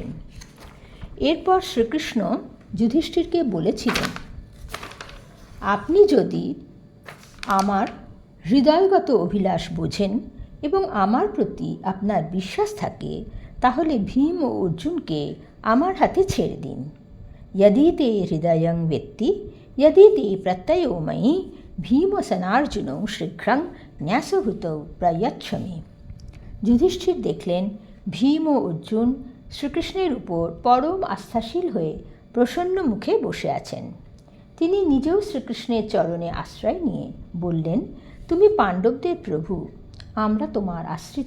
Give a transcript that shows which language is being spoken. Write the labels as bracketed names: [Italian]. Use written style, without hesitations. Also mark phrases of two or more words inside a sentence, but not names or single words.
[Bangla] এরপর শ্রীকৃষ্ণ যুধিষ্ঠিরকে বলেছিলেন, আপনি যদি আমার হৃদয়গত অভিলাষ বোঝেন এবং আমার প্রতি আপনার বিশ্বাস থাকে, তাহলে ভীম ও অর্জুনকে আমার হাতে ছেড়ে দিন। [Sanskrit] यदि ते हृदयं वेत्ति यदि ते प्रत्ययो मयि ভীমসেনার্জুনৌ শীঘ্রং ন্যাসভূতৌ প্রয়চ্ছমি। [Bangla] যুধিষ্ঠির দেখলেন ভীম ও অর্জুন শ্রীকৃষ্ণের উপর পরম আস্থাশীল হয়ে প্রসন্ন মুখে বসে আছেন। তিনি নিজেও শ্রীকৃষ্ণের চরণে আশ্রয় নিয়ে বললেন, তুমি পাণ্ডবদের প্রভু, আমরা তোমার আশ্রিত।